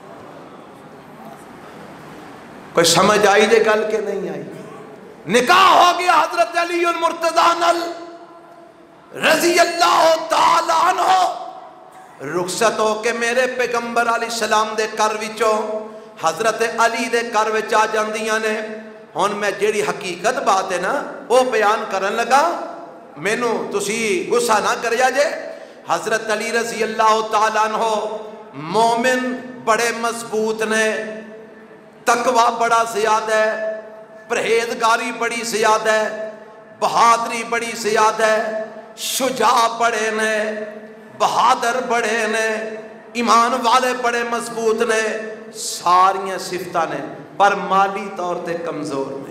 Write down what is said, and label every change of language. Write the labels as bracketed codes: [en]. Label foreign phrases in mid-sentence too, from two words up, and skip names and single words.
[pa] کوئی سمجھ آئی دے گل کے نہیں آئی نکاح ہو گیا حضرت علی المرتضی نل [ar] رضی اللہ تعالی عنہ [pa] رخصت ہو کے میرے پیغمبر [ar] علیہ السلام [pa] دے گھر وچوں حضرت علی دے گھر وچ آ جاندیاں نے. ہن میں جیڑی حقیقت بات ہے نا وہ بیان کرن لگا, مینوں تسی غصہ نہ کریا جے. حضرت علی [ar] رضی اللہ تعالیٰ عنہ [pa] مومن بڑے مضبوط نے, تقوی بڑا زیادہ ہے, پرہیزگاری بڑی زیادہ ہے, بہادری بڑی زیادہ ہے, شجاع بڑے نے, بہادر بڑے نے, ایمان والے بڑے مضبوط نے, ساریاں صفتاں نے, پر مالی طور تے کمزور نے.